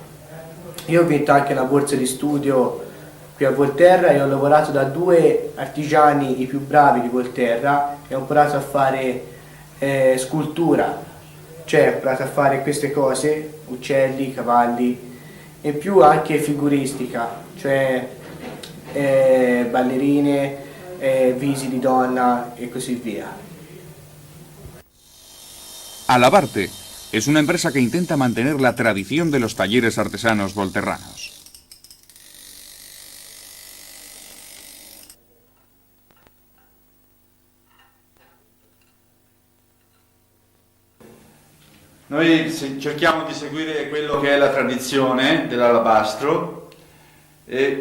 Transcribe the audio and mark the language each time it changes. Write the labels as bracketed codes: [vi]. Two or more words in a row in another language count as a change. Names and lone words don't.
[it] Io ho vinto anche una borsa di studio qui a Volterra e ho lavorato da 2 artigiani i più bravi di Volterra e ho imparato a fare scultura, cioè ho imparato a fare queste cose, uccelli, cavalli, e in più anche figuristica, cioè ballerine, visi di donna e così via. [es] Alabarte Es una empresa que intenta mantener la tradición de los talleres artesanos volterranos. [it] Noi cerchiamo di seguire quello che è la tradizione dell'alabastro e